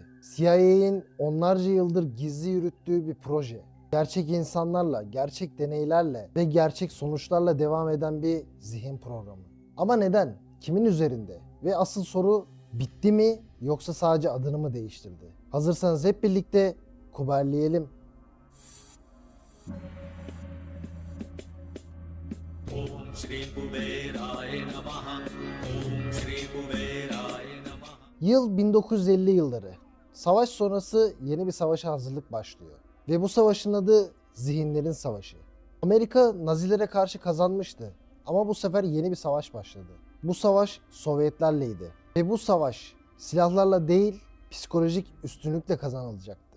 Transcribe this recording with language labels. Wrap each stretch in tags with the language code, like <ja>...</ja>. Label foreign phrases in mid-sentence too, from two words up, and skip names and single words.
<tr>CIA'in onlarca yıldır gizli yürüttüğü bir proje. Gerçek insanlarla, gerçek deneylerle ve gerçek sonuçlarla devam eden bir zihin programı. Ama neden? Kimin üzerinde? Ve asıl soru bitti mi yoksa sadece adını mı değiştirdi? Hazırsanız hep birlikte kuberleyelim.</tr> <sa>ओम श्री कुबेराय नमः ओम श्री कुबेराय नमः।</sa> <tr>Yıl 1950 yılları. Savaş sonrası yeni bir savaşa hazırlık başlıyor. Ve bu savaşın adı Zihinlerin Savaşı. Amerika Nazilere karşı kazanmıştı. Ama bu sefer yeni bir savaş başladı. Bu savaş Sovyetlerleydi. Ve bu savaş silahlarla değil, psikolojik üstünlükle kazanılacaktı.</tr>